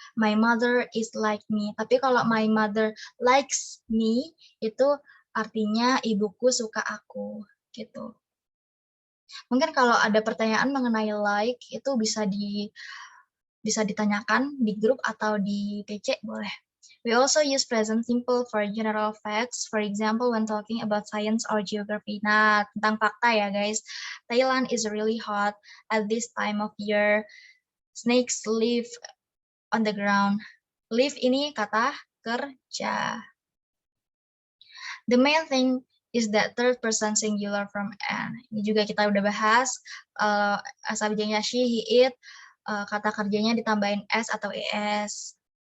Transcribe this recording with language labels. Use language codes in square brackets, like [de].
[en] My mother is like me. [id] Tapi kalau [en] my mother likes me, [id] itu artinya ibuku suka aku, gitu. Mungkin kalau ada pertanyaan mengenai like, itu bisa ditanyakan di grup atau di PC, boleh. [en] We also use present simple for general facts, for example, when talking about science or geography. [id] Nah, tentang fakta ya [en] guys. Thailand is really hot at this time of year. Snakes live on the ground. Live [id] ini kata kerja. [en] The main thing is that third person singular from N. [id] Ini juga kita udah bahas. Subjeknya she, he, it. Kata kerjanya ditambahin S atau ES.